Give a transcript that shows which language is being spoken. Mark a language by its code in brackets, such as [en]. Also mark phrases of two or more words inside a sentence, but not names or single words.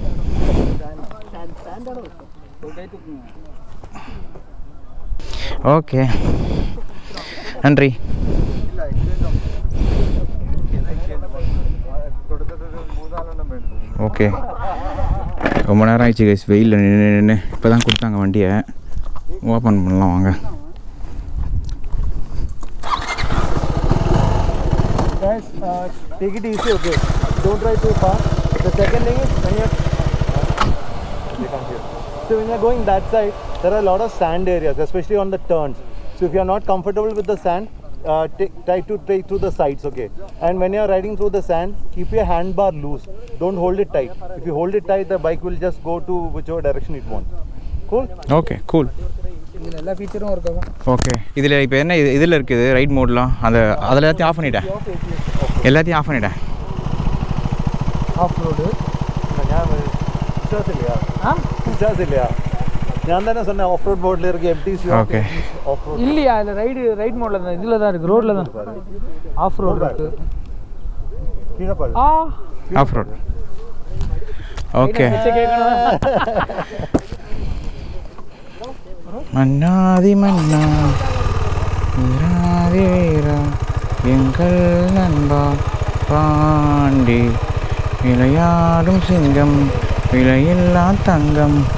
[ta] ஓகே நன்றி. ஓகே ரொம்ப நேரம் ஆயிடுச்சு கைஸ், வெயிலில் நின்று இப்போ தான் கொடுத்தாங்க வண்டியை. ஓப்பன் பண்ணலாம் வாங்க. [en] Guys, take it easy, okay? Don't drive too fast. The second thing is when you're so when you're going that side, there are a lot of sand areas, especially on the turns. So if you're not comfortable with the sand, try to take through the sides, okay? And when you're riding through the sand, keep your handbar loose. Don't hold it tight. If you hold it tight, the bike will just go to whichever direction it wants. Cool? okay cool. [ta] இதில் எல்லா ஃபீச்சரும் இருக்கும். ஓகே இதில் இப்போ என்ன இதில் இருக்குது [en] ride modes? [ta] அதில் எல்லாத்தையும் ஆஃப் பண்ணிட்டேன். எல்லாத்தையும் ஆஃப் பண்ணிட்டேன். [en] off road [ml] വിശ്വാസമില്ല. ഞാൻ തന്നെ [ta] சொன்னேன் [en] off road [ta] போர்டில் இருக்கு எம்டிசி. ஓகே [en] off road [ta] இல்லையா இல்லை [en] ride mode [ta] தான் இதில் தான் இருக்குது, ரோட்டில் தான் [en] off road [ta] இருக்குது. கீழே பாரு. [en] off road. [ta] ஓகே மன்னாதி மன்னா வீராதி வீரா எங்கள் நண்பா பாண்டி விளையாடும் சிங்கம் விலையில்லா தங்கம்.